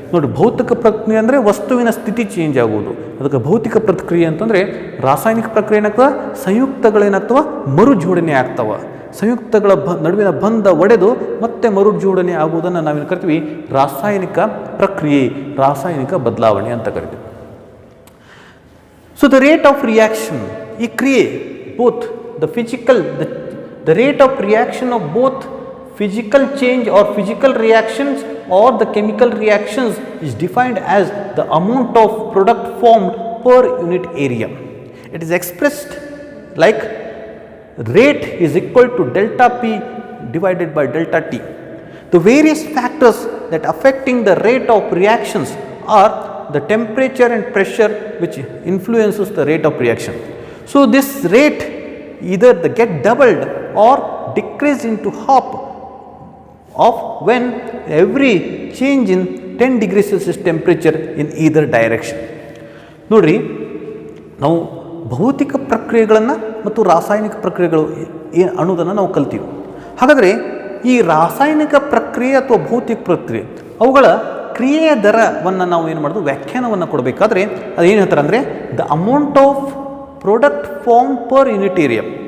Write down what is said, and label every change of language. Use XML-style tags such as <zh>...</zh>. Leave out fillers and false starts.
<kn>ನೋಡಿ, ಭೌತಿಕ ಪ್ರಕ್ರಿಯೆ ಅಂದರೆ ವಸ್ತುವಿನ ಸ್ಥಿತಿ ಚೇಂಜ್ ಆಗುವುದು, ಅದಕ್ಕೆ ಭೌತಿಕ ಪ್ರಕ್ರಿಯೆ ಅಂತಂದರೆ ರಾಸಾಯನಿಕ ಪ್ರಕ್ರಿಯೆ ಏನಾಗ್ತವೆ, ಸಂಯುಕ್ತಗಳೇನಾಗ್ತವೆ, ಮರುಜೋಡಣೆ ಆಗ್ತವೆ. ಸಂಯುಕ್ತಗಳ ನಡುವಿನ ಬಂಧ ಒಡೆದು ಮತ್ತೆ ಮರುಜೋಡಣೆ ಆಗುವುದನ್ನು ನಾವೇನು ಕರಿತೀವಿ, ರಾಸಾಯನಿಕ ಪ್ರಕ್ರಿಯೆ, ರಾಸಾಯನಿಕ ಬದಲಾವಣೆ ಅಂತ ಕರಿತೀವಿ.</kn> <en>So the rate of reaction,</en> <kn>ಈ ಕ್ರಿಯೆ</kn> <en>both the rate of reaction of both physical change or physical reactions or the chemical reactions is defined as the amount of product formed per unit area. It is expressed like rate is equal to delta P divided by delta T. The various factors that affecting the rate of reactions are the temperature and pressure which influences the rate of reaction. So this rate either get doubled or decreased into half of when every change in 10 degrees Celsius temperature in either direction.</en> <kn>ನೋಡ್ರಿ, ನಾವು ಭೌತಿಕ ಪ್ರಕ್ರಿಯೆಗಳನ್ನು ಮತ್ತು ರಾಸಾಯನಿಕ ಪ್ರಕ್ರಿಯೆಗಳು ಅನ್ನೋದನ್ನು ನಾವು ಕಲ್ತೀವಿ. ಹಾಗಾದರೆ ಈ ರಾಸಾಯನಿಕ ಪ್ರಕ್ರಿಯೆ ಅಥವಾ ಭೌತಿಕ ಪ್ರಕ್ರಿಯೆ ಅವುಗಳ ಕ್ರಿಯೆಯ ದರವನ್ನು ನಾವು ಏನು ಮಾಡೋದು, ವ್ಯಾಖ್ಯಾನವನ್ನು ಕೊಡಬೇಕಾದ್ರೆ ಅದೇನು ಹೇಳ್ತಾರೆ ಅಂದರೆ</kn> <en>The amount of product form per unit area.</en>